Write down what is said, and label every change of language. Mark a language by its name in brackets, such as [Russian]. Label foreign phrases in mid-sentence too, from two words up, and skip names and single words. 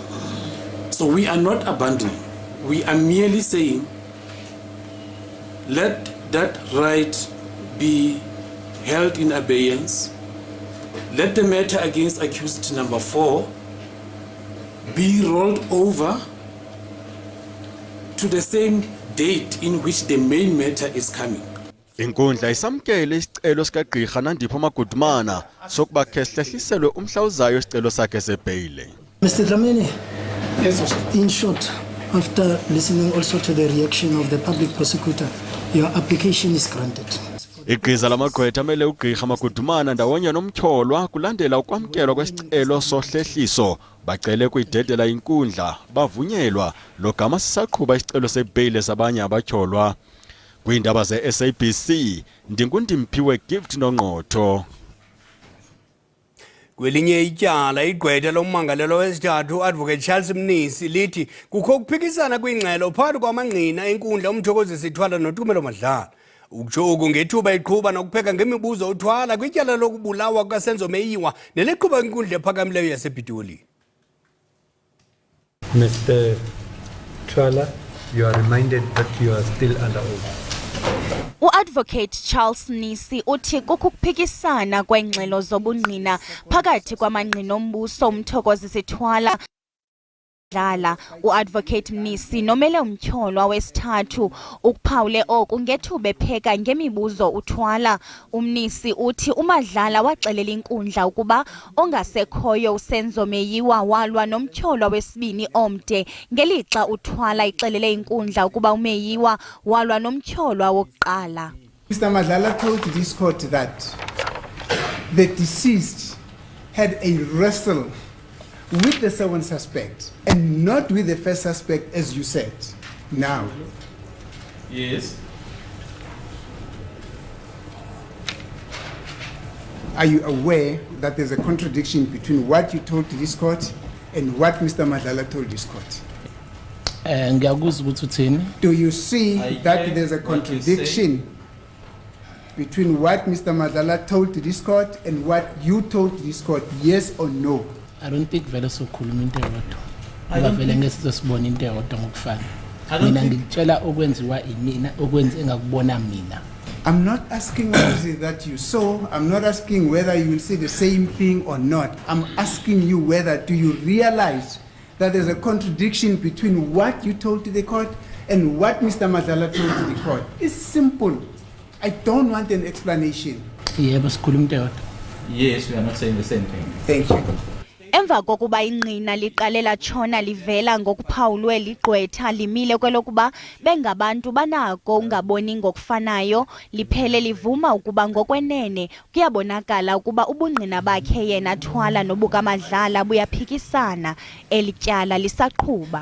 [English] So we are not abandoning. We are merely saying let that right be held in abeyance. Let the matter against accused number 4 be rolled over to the same date in which the main matter is coming. [Xhosa] Inkundla isamkele isicelo sikaGqirha Magudumana sokuba kehlehliselwe umhla uzayo isicelo sakhe sebheyile. [English] Mr. Dlamini, Yes, in short, after listening also to the reaction of the public prosecutor, your application is granted. [Xhosa] Igqiza lamagqwetha amele uGqirha Magudumana ndawonye nomtyholwa kulandela ukwamkelwa kwesicelo sohlehliso bacele kuyidedela inkundla bavunyelwa logama sisaqhuba isicelo sebheyile sabanye abatyholwa. Kwiindaba zeSABC ndingundimpiwe Gift Nongqotho. Kwelinye ityala igqwetha lommangalelo wesithathu uAdvocate Charles Mnisi lithi kukho ukuphikisana kwingxelo phakathi kwamangqina enkundla uMthokozisi Thwala noTumelelo. Ukutsho oku ngethuba iqhuba nokupheka ngemibuzo uThwala kwityala lokubulawa kukaSenzo neliqhuba inkundla ephakamileyo yasePitoli. [English] Mr. Thwala, you are reminded that you are still under oath. [Xhosa] uAdvocate Charles Mnisi uthi kukuphikisana kwengxelo zobungqina phakathi kwamangqina ombuso uMthokozisi Thwala uAdvocate Mnisi nomele umtyholwa wesithathu ukuphawule oku ngethuba epheka ngemibuzo uThwala. uMnisi uthi uMadlala waxelela inkundla ukuba ongasekhoyo uSenzo walwa nomtyholwa wesibini omde ngelixa uThwala ixelele inkundla ukuba uMeyiwa walwa nomtyholwa wokuqala. [English] Mr. Madlala told this court that the deceased had a wrestle with the second suspect and not with the first suspect, as you said. Now, Yes. are you aware that there's a contradiction between what you told to this court and what Mr. Madlala told this court? Do you see that there's a contradiction between what Mr. Madlala told to this court and what you told to this court? Yes or no? I don't think [Zulu] vele sokhuluma into eyodwa. Ngoba vele ngeke sizosibona into eyodwa ngokufana. Mina ngikutshela okwenziwa imina okwenze engakubona mina. [English] I'm not asking what is it that you saw. I'm not asking whether you will say the same thing or not. I'm asking you whether do you realize that there's a contradiction between what you told to the court and what Mr. Mandela told to the court. It's simple. I don't want an explanation. [Zulu] Yebo sikhuluma into. [English] Yes, we are not saying the same thing. Thank you. [Xhosa] Emva kokuba ingqina liqale latshona livela ngokuphawulwe ligqwetha limile kwelokuba bengabantu banako ungaboni ngokufanayo liphele livuma ukuba ngokwenene kuyabonakala ukuba ubungqina bakhe yena Thwala nobukaMadlala buyaphikisana elityala lisaqhuba.